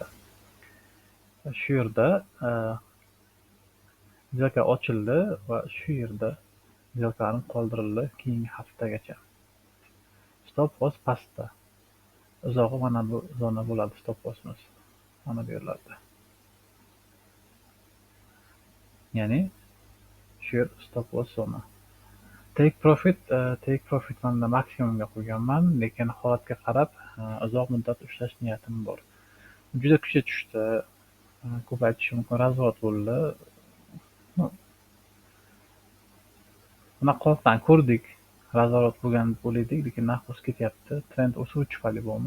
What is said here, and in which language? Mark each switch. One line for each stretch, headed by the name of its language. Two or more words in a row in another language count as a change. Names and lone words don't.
Uzbek: Shu yerda zelka ochildi va shu yerda zelkalarni qoldirildi keyingi haftagacha.
English: Stop loss pastda.
Uzbek: Uzog'i mana bu zona bo'ladi
English: stop lossimiz.
Uzbek: Mana bu yerlarda. Ya'ni shu yer
English: stop loss
Uzbek: zona.
English: Take profit
Uzbek: manda maksimumga qo'yganman, lekin holatga qarab uzoq muddat ushlash niyatim bor. Juda kuchli tushdi. Ko'p aytish mumkin, razvod bo'ldi. Buni holatdan ko'rdik. razorot bo'lgan deb o'ylaydik, lekin narx o'sib ketyapti. Trend o'suvchi tufayli bumi?